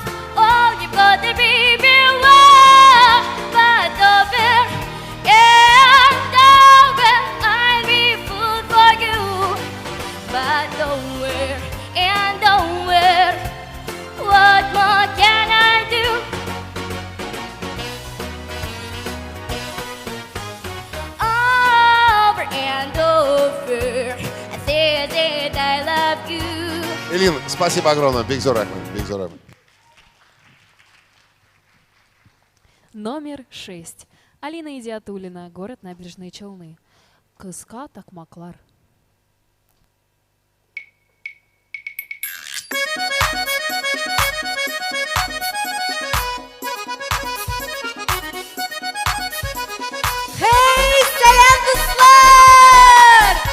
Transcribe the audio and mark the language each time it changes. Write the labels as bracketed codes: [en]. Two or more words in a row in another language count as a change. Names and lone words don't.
[en] Oh, you've got the baby love, but over and over, I'll be a fool for you, but over and over, what more can I do? Over and over, I say that I love you. [ru] Элин, спасибо огромное. Бигзор Ахмед. Номер 6. Алина Идиатуллина, город Набережные Челны. [tt] Кыска Такмаклар. [tr] Hey, selam dostlar!